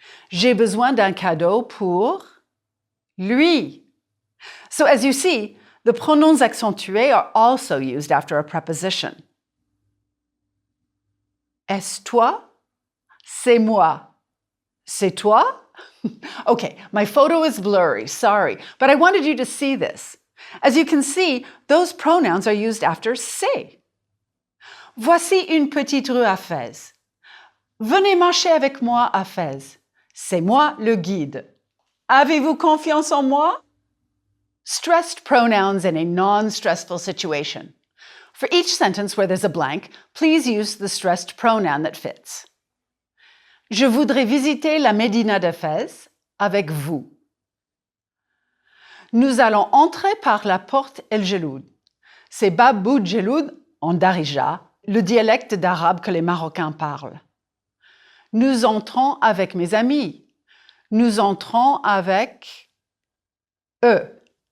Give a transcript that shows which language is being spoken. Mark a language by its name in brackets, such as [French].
[French] J'ai besoin d'un cadeau pour lui. [English] So as you see, the pronouns accentués are also used after a preposition. [French] Est-ce toi? C'est moi. C'est toi? [English] Okay, my photo is blurry, sorry, but I wanted you to see this. As you can see, those pronouns are used after c'est. [French] Voici une petite rue à Fès. Venez marcher avec moi à Fès. C'est moi le guide. Avez-vous confiance en moi? [English] Stressed pronouns in a non-stressful situation. For each sentence where there's a blank, please use the stressed pronoun that fits. [French] Je voudrais visiter la Médina de Fès avec vous. Nous allons entrer par la porte El Jeloud. C'est Bab Boud Jeloud en Darija, le dialecte d'arabe que les Marocains parlent. Nous entrons avec mes amis. Nous entrons avec eux.